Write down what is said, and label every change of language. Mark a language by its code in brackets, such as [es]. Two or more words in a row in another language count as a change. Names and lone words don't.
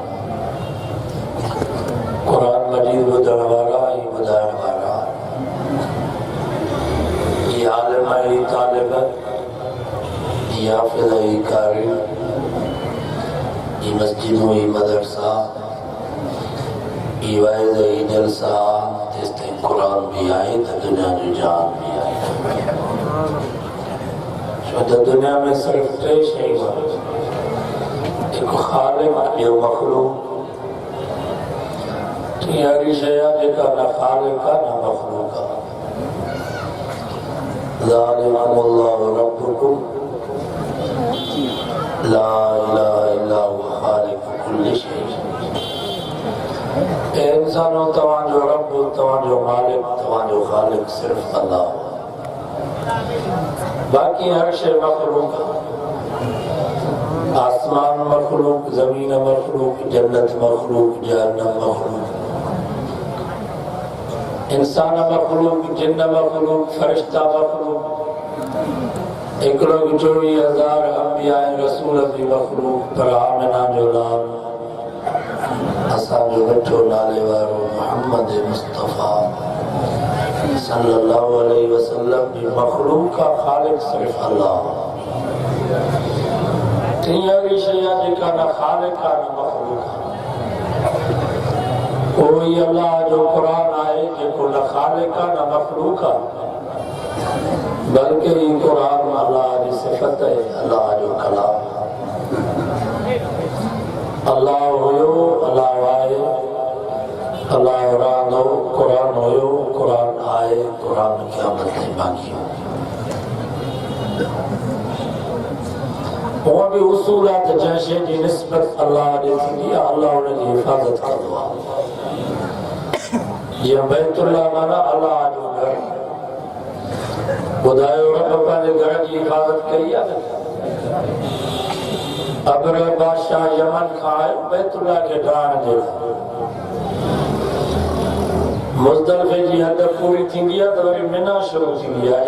[ur] قرآن مجید بجھانے والا ہی بجھانے والا یہ عالم ہی طالب یہ حافظ ہی قاری یہ مسجد ہی مدرسہ یہ واعظ ہی جلسہ جس سے قرآن بھی آئے تو دنیا کی جان بھی آئے. [sd] तो दुनिया में सिर्फ टे शयूं एक खालिक ॿियो मखलूक टी अहिड़ी शइ आहे जेका न खालिक आहे न मखलूक आहे। [ar] ذلكم الله ربكم لا إله إلا هو خالق كل شيء. [sd] इंसानो तव्हांजो रब तव्हांजो मालिक तव्हांजो खालिक सिर्फ अल्लाह। बाकी हर शइ मखलूक आहे। आसमान मखलूक ज़मीन मखलूक जन्नत मखलूक जहन्नम मखलूक इंसान मखलूक जिन्न मखलूक फरिश्ता मखलूक 1,24,000 अंबिया रसूल भी मखलूक पर आमिना जो नाम असांजो मिठो नाले वारो मोहम्मद मुस्तफ़ा [ar] صلى الله عليه وسلم [sd] जी मखलूक का खालिक सिर्फ अल्लाह। तीअड़ी शइ आहे जेका न खालिक आहे न मखलूक आहे। कोई अल्लाह जो क़ुरान आहे जेको न खालिक आहे न मखलूक आहे बल्कि ही क़ुरान अल्लाह जी सिफ़त आहे अल्लाह जो कलाम। अल्लाह हुयो अल्लाह आहे अल्लाह रहंदो क़ुरान हुयो क़ुरान आहे क़ुरान क़यामत ताईं बाक़ी हो। वो भी उसूल आहे त जंहिं शइ जी निस्बत अल्लाह ॾे थींदी आहे अल्लाह हुन जी हिफ़ाज़त कंदो आहे। जीअं बैतुल्लाह माना अल्लाह जो घर ॿुधायो रब पंहिंजे घर जी हिफ़ाज़त कई आहे। अगर बादशाह यमन खाए बैतुल्लाह के ढाण जे मुज़दलिफ़े जी हद पूरी थींदी आहे त वरी मिना शुरू थींदी आहे।